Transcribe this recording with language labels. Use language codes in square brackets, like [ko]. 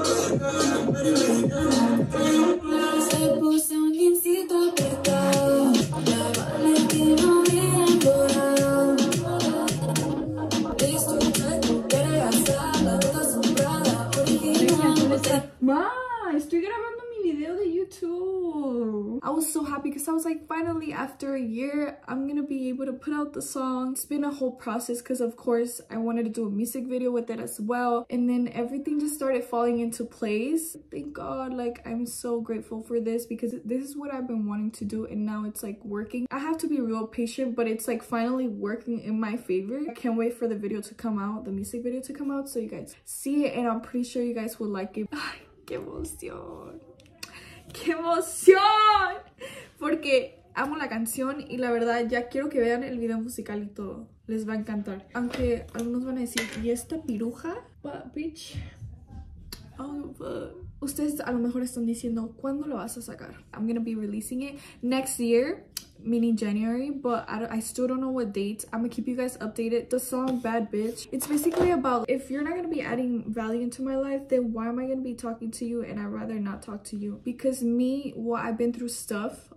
[es] Se puso un jeansito apretado, la Valentina bien dorado. Listo, checo, quiere gastar, la boca asombrada, original. Ma, estoy grabando mi video de YouTube. [en] I was so happy because I was like, finally, after a year, I'm gonna be able to put out the song. It's been a whole process because of course I wanted to do a music video with it as well, and then everything just started falling into place. Thank God. Like, I'm so grateful for this because this is what I've been wanting to do, and now it's like working. I have to be real patient, but it's like finally working in my favor. I can't wait for the video to come out, the music video to come out, so you guys see it, and I'm pretty sure you guys will like it. [es] ¡Qué emoción! ¡Qué emoción! Porque amo la canción y la verdad ya quiero que vean el video musical y todo. Les va a encantar. Aunque algunos van a decir, ¿y esta piruja? [en] But, bitch. Oh, but. [es] Ustedes a lo mejor están diciendo, ¿cuándo lo vas a sacar? [en] I'm gonna be releasing it next year, meaning January, but I still don't know what date. I'm gonna keep you guys updated. The song Bad Bitch, it's basically about, if you're not gonna be adding value into my life, then why am I gonna be talking to you? And I'd rather not talk to you. Because me, well, I've been through stuff.